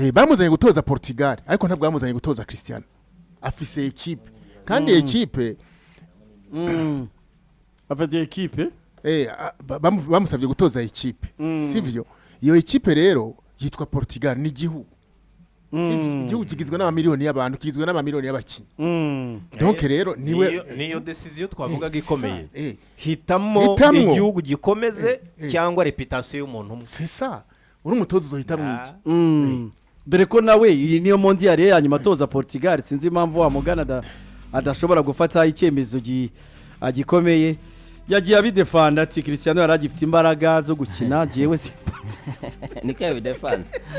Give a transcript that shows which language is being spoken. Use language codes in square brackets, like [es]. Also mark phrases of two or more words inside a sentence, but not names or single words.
[rn] bamuzanye gutoza Portugal ariko ntabwo bamuzanye gutoza Cristiano afise equipe kandi equipe afite equipe bamusabye gutoza equipe sivyo iyo equipe rero yitwa Portugal ni igihugu igihugu kigizwe n'amamiliyoni y'abantu kigizwe n'amamiliyoni y'abakinnyi donc rero niyo decision twavugaga ikomeye hitamo igihugu gikomeze cyangwa reputation y'umuntu umwe [fr] c'est ça [rn] uri umutoza uzohitamo iki dore ko nawe iyi niyo mondial yanyuma atoza Portugal sinzi impamvu wa mugana adashobora gufata icyemezo gikomeye yagiye abidefanda ati Cristiano yaragifite imbaraga zo gukina jewe niko yabidefanze